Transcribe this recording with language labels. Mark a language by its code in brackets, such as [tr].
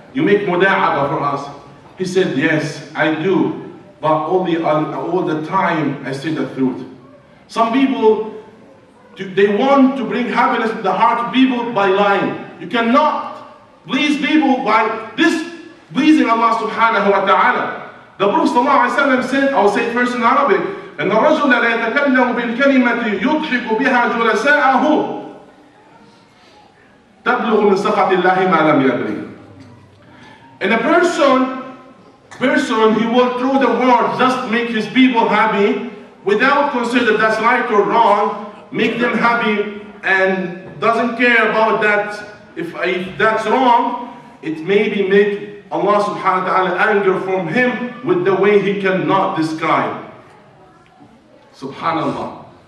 [en] You make muda'aba for us. He said, yes, I do, but only all the time I say the truth. Some people, they want to bring happiness to the heart of people by lying. You cannot please people by displeasing Allah subhanahu wa ta'ala. The Prophet ﷺ said, I'll say it first in Arabic, [ar] أن الرجل لا يتكلم بالكلمة يضحك بها جلساءه تبلغ من سخط الله ما لم يدري. [en] And a person he will through the word just make his people happy without consider that's right or wrong, make them happy and doesn't care about that. If that's wrong, it maybe make Allah subhanahu wa ta'ala anger from him with the way he cannot describe. Subhanallah.